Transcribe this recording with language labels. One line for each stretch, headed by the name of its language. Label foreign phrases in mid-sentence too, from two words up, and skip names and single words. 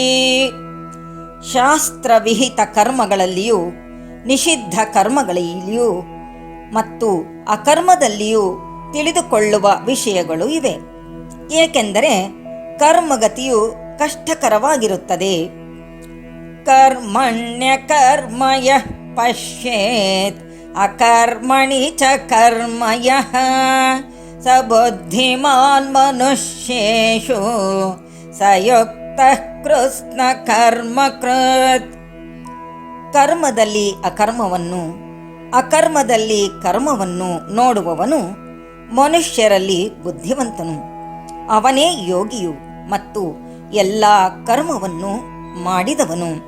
Kannada: ಶಾಸ್ತ್ರವಿಹಿತ ಕರ್ಮಗಳಲ್ಲಿಯೂ ನಿಷಿದ್ಧ ಕರ್ಮಗಳಲ್ಲಿಯೂ ಮತ್ತು ಅಕರ್ಮದಲ್ಲಿಯೂ ತಿಳಿದುಕೊಳ್ಳುವ ವಿಷಯಗಳು ಇವೆ. ಏಕೆಂದರೆ ಕರ್ಮಗತಿಯು ಕಷ್ಟಕರವಾಗಿರುತ್ತದೆ.
Sanskrit: ಕರ್ಮಣ್ಯ ಕರ್ಮ ಯಃ ಪಶ್ಯೇತ್ ಅಕರ್ಮಣಿ ಚ ಕರ್ಮ ಯಃ ಸ ಬುದ್ಧಿಮಾನ್ ಮನುಷ್ಯೇಷು ಸಯುಕ್ತಃ ಕೃಷ್ಣ ಕರ್ಮಕೃತ್.
Kannada: ಕರ್ಮದಲ್ಲಿ ಅಕರ್ಮವನ್ನು ಅಕರ್ಮದಲ್ಲಿ ಕರ್ಮವನ್ನು ನೋಡುವವನು ಮನುಷ್ಯರಲ್ಲಿ ಬುದ್ಧಿವಂತನು. ಅವನೇ ಯೋಗಿಯು ಮತ್ತು ಎಲ್ಲ ಕರ್ಮವನ್ನು ಮಾಡಿದವನು.